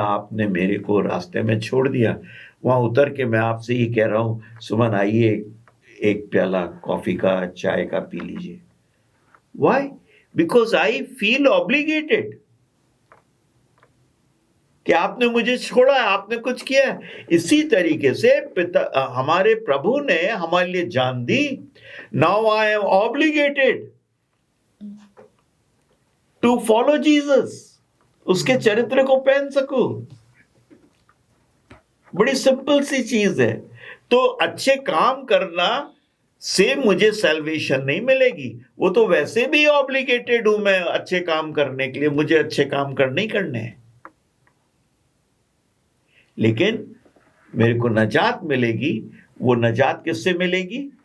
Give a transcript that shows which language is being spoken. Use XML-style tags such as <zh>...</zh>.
<hi>आपने मेरे को रास्ते में छोड़ दिया, वहां उतर के मैं आपसे ये कह रहा हूं, सुमन आइए एक प्याला कॉफी का, चाय का पी लीजिए।</hi> <en>Why? Because I feel obligated</en> <hi>कि आपने मुझे छोड़ा है, आपने कुछ किया है। इसी तरीके से पिता हमारे प्रभु ने हमारे लिए जान दी।</hi> <en>Now I am obligated to follow Jesus,</en> <hi>उसके चरित्र को पहन सकूं। बड़ी सिंपल सी चीज है। तो अच्छे काम करना से मुझे सैल्वेशन नहीं मिलेगी। वो तो वैसे भी ऑब्लिगेटेड हूं मैं अच्छे काम करने के लिए, मुझे अच्छे काम करने ही करने हैं। लेकिन मेरे को नजात मिलेगी। वो नजात किससे मिलेगी?</hi>